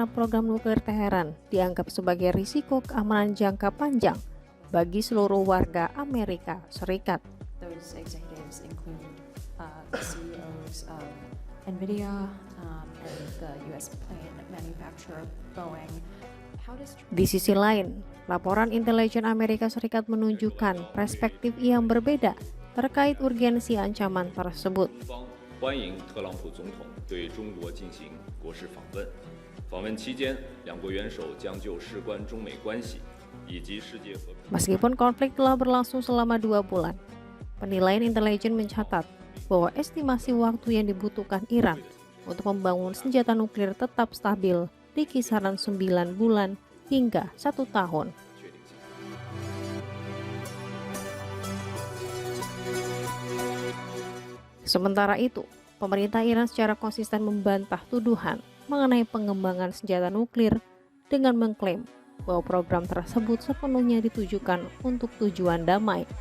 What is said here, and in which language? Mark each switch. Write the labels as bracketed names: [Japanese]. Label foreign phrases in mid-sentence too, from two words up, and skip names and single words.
[Indonesian] program nuklir Teheran dianggap sebagai risiko keamanan jangka panjang bagi seluruh warga Amerika Serikat. [English] Those executives include the CEOs of NVIDIA and the US plane manufacturer Boeing. [Indonesian] Di sisi lain, laporan intelijen Amerika Serikat menunjukkan perspektif yang berbeda terkait urgensi ancaman tersebut. [Chinese] 欢迎特朗普总统对中国进行国事访问。访问期间，两国元首将就事关中美关系以及世界和平。 [Indonesian] Meskipun konflik telah berlangsung selama 2 bulan, penilaian intelijen mencatat bahwa estimasi waktu yang dibutuhkan Iran untuk membangun senjata nuklir tetap stabil di kisaran 9 bulan hingga 1 tahun. Sementara itu, pemerintah Iran secara konsisten membantah tuduhan mengenai pengembangan senjata nuklir dengan mengklaim bahwa program tersebut sepenuhnya ditujukan untuk tujuan damai.